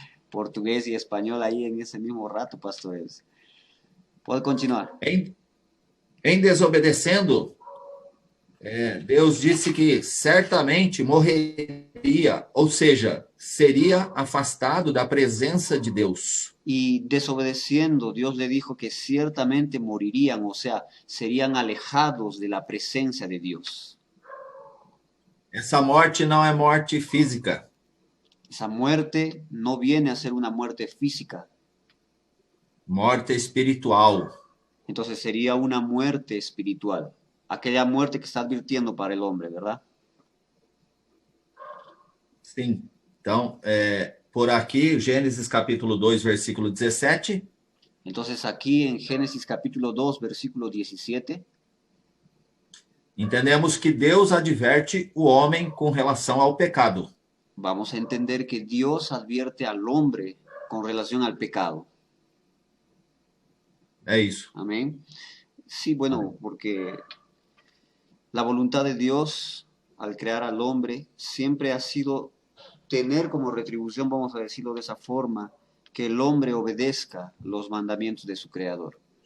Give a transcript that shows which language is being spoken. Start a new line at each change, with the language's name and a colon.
Spanish: Portugués y español ahí en ese mismo rato, pastores.
Portuguese: Pode continuar. Em desobedecendo, Deus disse que certamente morreria, ou seja, seria afastado da presença de Deus.
Spanish: Y desobedeciendo, Dios le dijo que ciertamente morirían, o sea, serían alejados de la presencia de Dios.
Portuguese: Essa morte não é morte física.
Spanish: Esa muerte no viene a ser una muerte física.
Portuguese: Morte espiritual.
Spanish: Entonces sería una muerte espiritual. Aquella muerte que está advirtiendo para el hombre, ¿verdad?
Portuguese: Sim. Então, por aqui, Gênesis capítulo 2, versículo 17.
Spanish: Entonces aquí en Génesis capítulo 2, versículo 17,
Portuguese: entendemos que Deus adverte o homem com relação ao pecado.
Spanish: vamos a entender que Dios advierte al hombre con relación al pecado.
Portuguese: É isso.
Spanish: Amén. Sí, bueno, porque la voluntad de Dios al crear al hombre siempre ha sido tener como retribución, vamos a decirlo de esa forma, que el hombre obedezca los mandamientos de su creador.